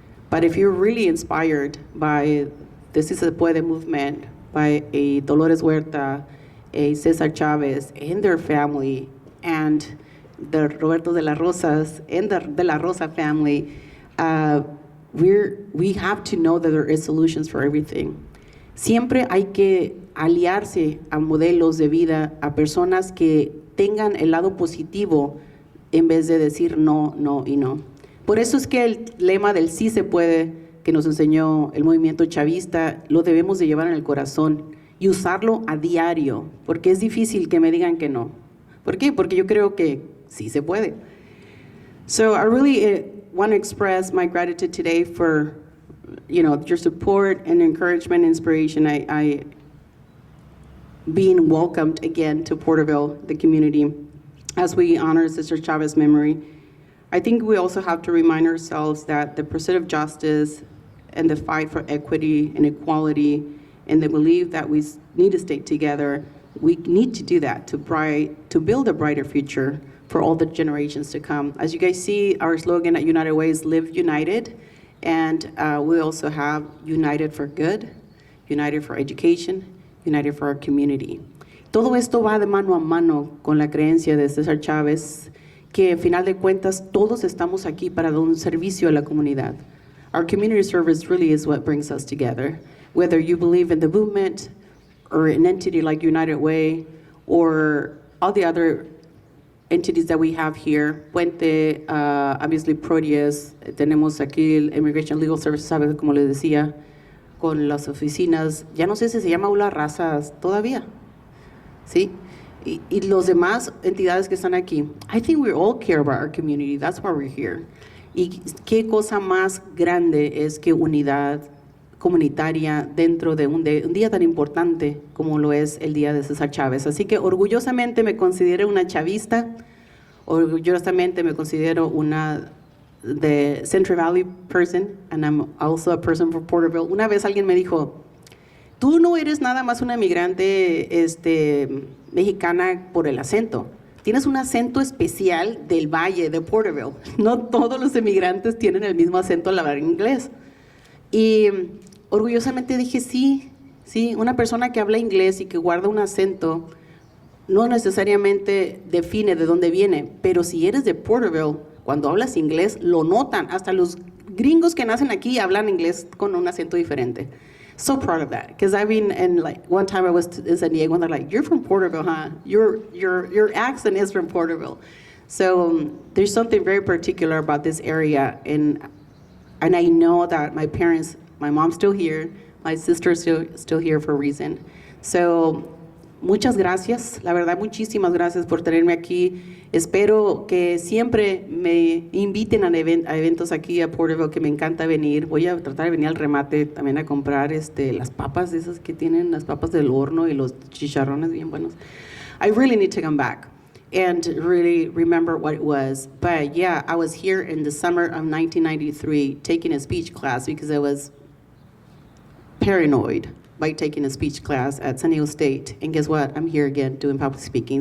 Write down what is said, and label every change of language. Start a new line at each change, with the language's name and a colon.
English: But if you're really inspired by the Si Se Puede movement, by a Dolores Huerta, a Cesar Chavez, and their family, and the Roberto de la Rosas and the de la Rosa family, we have to know that there is solutions for everything.
Spanish: Siempre hay que aliarse a modelos de vida, a personas que tengan el lado positivo en vez de decir no, no y no. Por eso es que el lema del sí se puede que nos enseñó el movimiento chavista lo debemos de llevar en el corazón y usarlo a diario, porque es difícil que me digan que no. ¿Por qué? Porque yo creo que sí se puede.
English: So I really want to express my gratitude today for your support and encouragement, inspiration. I being welcomed again to Porterville, the community, as we honor Sister Chavez's memory. I think we also have to remind ourselves that the pursuit of justice and the fight for equity and equality and the belief that we need to stay together, we need to do that to build a brighter future for all the generations to come. As you guys see, our slogan at United Way is Live United, and we also have United for Good, United for Education, United for our community.
Spanish: Todo esto va de mano a mano con la creencia de Cesar Chavez, que al final de cuentas todos estamos aquí para dar un servicio a la comunidad.
English: Our community service really is what brings us together. Whether you believe in the movement or an entity like United Way or all the other entities that we have here, Puente, obviously Proteus,
Spanish: tenemos aquí el
English: Immigration Legal Services,
Spanish: ¿sabes? Como les decía, con las oficinas, ya no sé si se llama Aula Razas todavía, ¿sí? Y los demás entidades que están aquí.
English: I think we all care about our community, that's why we're here.
Spanish: Y qué cosa más grande es que unidad comunitaria dentro de un día tan importante como lo es el día de Cesar Chavez. Así que orgullosamente me considero una chavista, orgullosamente me considero una de Central Valley person,
English: and I'm also a person from Porterville.
Spanish: Una vez alguien me dijo, tú no eres nada más una migrante mexicana por el acento. Tienes un acento especial del valle de Porterville. No todos los emigrantes tienen el mismo acento al hablar inglés. Y orgullosamente dije, sí, una persona que habla inglés y que guarda un acento no necesariamente define de dónde viene, pero si eres de Porterville, cuando hablas inglés, lo notan. Hasta los gringos que nacen aquí hablan inglés con un acento diferente.
English: So proud of that, because I've been, and like one time I was in San Diego and they're like, you're from Porterville, huh? Your accent is from Porterville. So there's something very particular about this area, and I know that my parents, my mom's still here, my sister's still here for a reason.
Spanish: So muchas gracias, la verdad, muchísimas gracias por tenerme aquí. Espero que siempre me inviten a eventos aquí a Porterville, que me encanta venir. Voy a tratar de venir al remate también a comprar las papas esas que tienen, las papas del horno y los chicharrones bien buenos.
English: I really need to come back and really remember what it was. But yeah, I was here in the summer of 1993 taking a speech class because I was paranoid by taking a speech class at San Diego State. And guess what? I'm here again doing public speaking.